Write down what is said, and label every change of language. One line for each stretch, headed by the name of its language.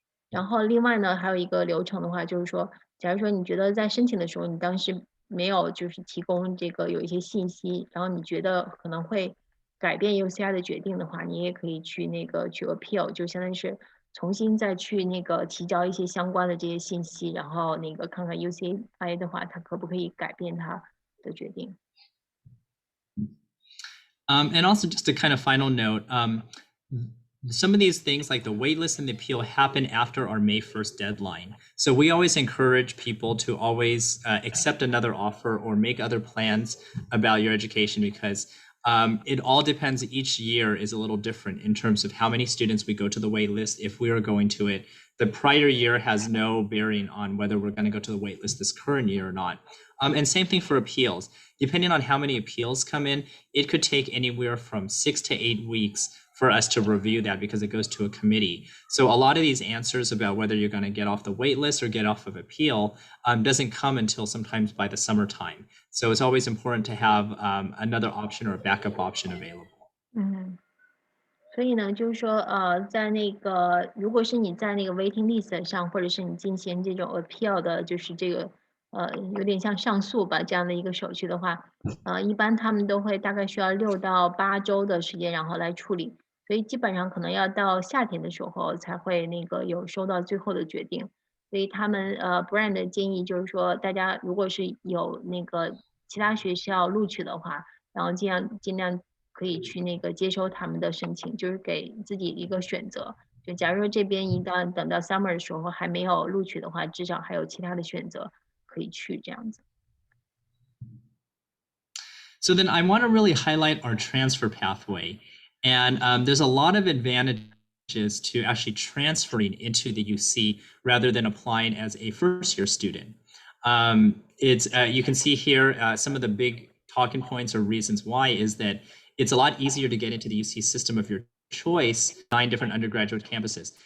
Chinese: 然后另外呢，还有一个流程的话，就是说，假如说你觉得在申请的时候，你当时没有就是提供这个有一些信息，然后你觉得可能会改变 UCI 的决定的话，你也可以去去
English: appeal，
Chinese: 就相当于是重新再去提交一些相关的这些信息，然后看看 UCI 的话，它可不可以改变它的决定。
English: And also just a kind of final note, some of these things like the waitlist and the appeal happen after our May 1st deadline. So we always encourage people to always accept another offer or make other plans about your education because it all depends. Each year is a little different in terms of how many students we go to the wait list, if we are going to it. The prior year has no bearing on whether we're going to go to the wait list this current year or not. And same thing for appeals. Depending on how many appeals come in, it could take anywhere from 6 to 8 weeks for us to review that because it goes to a committee. So a lot of these answers about whether you're going to get off the wait list or get off of appeal doesn't come until sometimes by the summertime. So it's always important to have another option or a backup option available.
Chinese: 所以呢，就是说，在如果是你在
English: waiting list
Chinese: 上，或者是你进行这种
English: appeal
Chinese: 的，就是有点像上诉吧，这样的一个手续的话，一般他们都会大概需要6到8周的时间，然后来处理。所以基本上可能要到夏天的时候才会有收到最后的决定。所以他们Bryan 的建议就是说，大家如果是有其他学校录取的话，然后尽量可以去接收他们的申请，就是给自己一个选择。就假如说这边一旦等到
English: summer
Chinese: 的时候还没有录取的话，至少还有其他的选择可以去这样子。
English: So then I want to really highlight our transfer pathway. And there's a lot of advantages to actually transferring into the UC rather than applying as a first-year student. You can see here some of the big talking points or reasons why is that it's a lot easier to get into the UC system of your choice, 9 different undergraduate campuses.